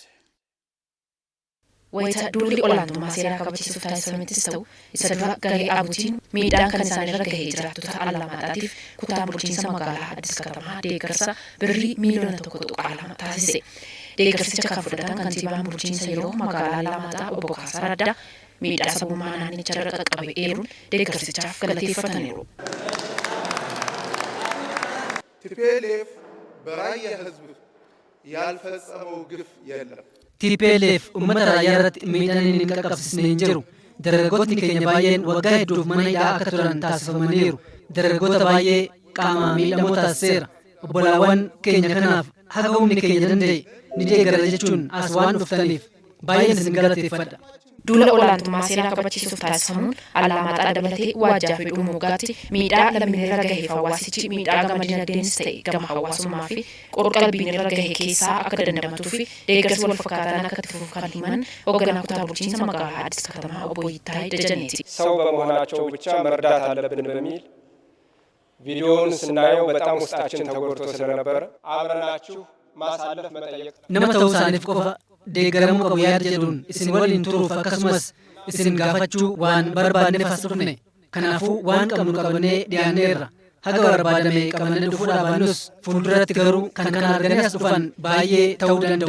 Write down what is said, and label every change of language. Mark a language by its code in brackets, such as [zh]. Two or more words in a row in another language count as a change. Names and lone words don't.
[om] Wayita duulli olaantummaa seeraa kabachiisuuf taasifamettis ta'u isa dura garee abuutiin miidhaan kan isaanirra gahee jiraattota Allamaataatiif kutaan bulchiinsa magaalaa Addis Katamaa deeggarsa birrii miliyoona tokko qaalamaa taasise. Deeggarsicha kan fudhatan kantiibaan bulchiinsa yeroo magaalaa Allamaataa obbo Kaasaa Raddaa miidhaa sabummaa naannicharra qaqqabe eeruun deeggarsichaaf galateeffataniiru. [am] TPLF በራያ ህዝብ ያልፈጸመው ግፍ የለም። [om] TPLF uummata raayyaa irratti miidhaan inni hin qaqqabsiisne hin jiru. Dargaggoonni keenya baay'een waggaa hedduuf mana hidhaa akka turan taasifamaniiru. Dargaggoota baay'ee qaamaa miidhamoo taasiseera. Obbolaawwan keenya kanaaf haga humni keenya danda'e ni deeggarra jechuun as waan dhuftaniif baay'een isin galateeffadha. Duula olaantummaa seeraa kabachiisuuf taasifamuun Allamaaxaa dabalatee waajjaa fi Dhumuugaatti miidhaa lammiileerra gaheef hawaasichi miidhaa gama dinagdeenis ta'e gama hawaasummaa fi qorqalbiinirra gahe keessaa akka dandamatuu fi deeggarsi wal fakkaataan akka itti fufu kan himan hoogganaa kutaa bulchiinsa magaalaa Addis Katamaa obbo Yittaay Dajaneeti. [am] ሰው በመሆናቸው ብቻ መርዳት አለብን በሚል ቪዲዮውን ስናየው በጣም ውስጣችን ተጎድቶ ስለነበረ አብረናችሁ ማሳለፍ መጠየቅ [om] nama ta'uu isaaniif qofa deeggaramuu qabu yaada jedhuun isin waliin turuuf akkasumas isin gaafachuu waan barbaanneef as dhufne. Kanaafuu waan qabnu qabannee dhiyaanneerra. Haga barbaadame qabannee dhufuudhaa baannus fuulduratti garuu kan kana arganii as dhufan baay'ee ta'uu danda'u.